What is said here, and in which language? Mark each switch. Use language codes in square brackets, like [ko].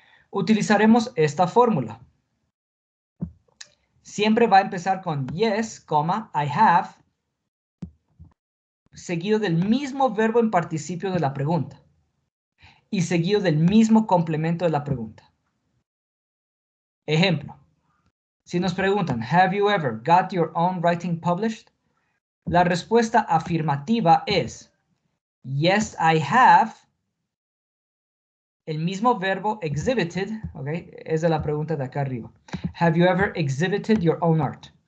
[es] Utilizaremos esta fórmula. Siempre va a empezar con [en] yes, I have, [es] seguido del mismo verbo en participio de la pregunta y seguido del mismo complemento de la pregunta. Ejemplo, si nos preguntan, [en] have you ever got your own writing published? [es] La respuesta afirmativa es, [en] yes, I have, [es] el mismo verbo exhibited, ¿okay? Es de la pregunta de acá arriba. [en] Have you ever exhibited your own art?